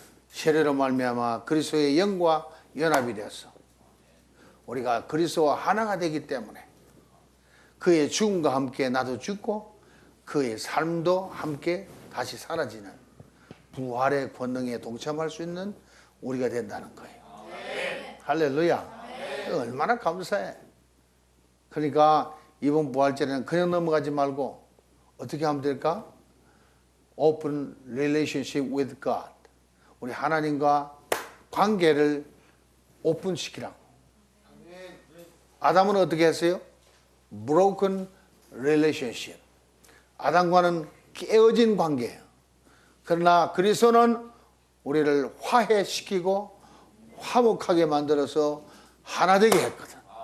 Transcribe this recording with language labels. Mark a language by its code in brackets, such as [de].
[ko] 세례로 말미암아 그리스도의 영과 연합이 되어서 우리가 그리스도와 하나가 되기 때문에 그의 죽음과 함께 나도 죽고 그의 삶도 함께 다시 사라지는 부활의 권능에 동참할 수 있는 우리가 된다는 거예요. 할렐루야. 얼마나 감사해. 그러니까 이번 부활절에는 그냥 넘어가지 말고 어떻게 하면 될까? [en] Open relationship with God. [ko] 우리 하나님과 관계를 오픈시키라고. 아담은 어떻게 했어요? [en] Broken relationship. [ko] 아담과는 깨어진 관계예요. 그러나 그리스도는 우리를 화해시키고 화목하게 만들어서 하나 되게 했거든.